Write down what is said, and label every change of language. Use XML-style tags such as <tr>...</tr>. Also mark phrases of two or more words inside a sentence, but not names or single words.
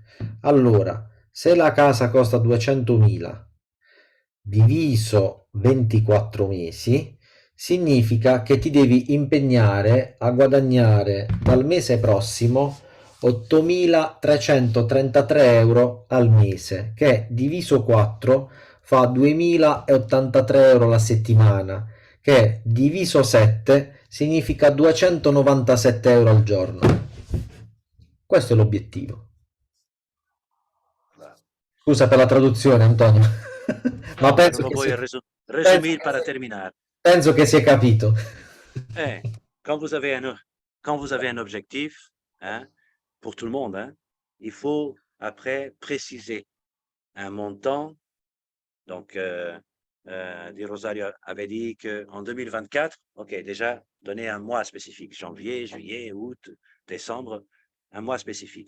<it>Allora, se la casa costa 200.000 diviso 24 mesi, significa che ti devi impegnare a guadagnare dal mese prossimo 8.333 euro al mese, che diviso 4 fa 2.083 euro la settimana, che diviso 7 significa 297 euro al giorno. Questo è l'obiettivo. Voilà. Scusa per la traduzione, Antonio, ma No, non lo</it> <es>voy a</es> <it>penso</it> <es>resumir para terminar.</es> <it>penso che si è capito.</it> <fr>Eh, quand vous avez quand vous avez un objectif, hein, pour tout le monde, hein, il faut après préciser un montant. Donc, Di Rosario avait dit qu'en 2024, OK, déjà, donner un mois spécifique, janvier, juillet, août, décembre, un mois spécifique.</fr>